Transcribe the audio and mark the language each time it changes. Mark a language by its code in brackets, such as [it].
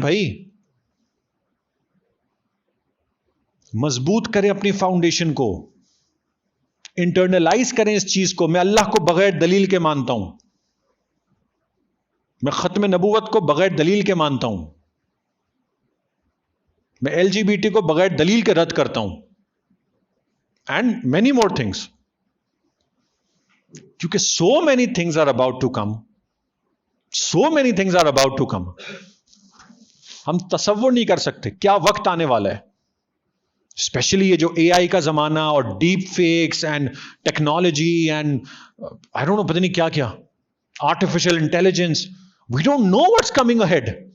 [ur] بھائی مضبوط کریں اپنی فاؤنڈیشن کو, انٹرنلائز کریں اس چیز کو. میں اللہ کو بغیر دلیل کے مانتا ہوں, میں ختم نبوت کو بغیر دلیل کے مانتا ہوں, میں LGBT کو بغیر دلیل کے رد کرتا ہوں, [en] And many more things. کیونکہ so many things are about to come, so many things are about to come. [ur] ہم تصور نہیں کر سکتے کیا وقت آنے والا ہے. اسپیشلی یہ جو AI کا زمانہ اور deep fax and technology [en] and I don't know [ur] پتہ نہیں کیا کیا, artificial intelligence, [en] We don't know what's coming ahead.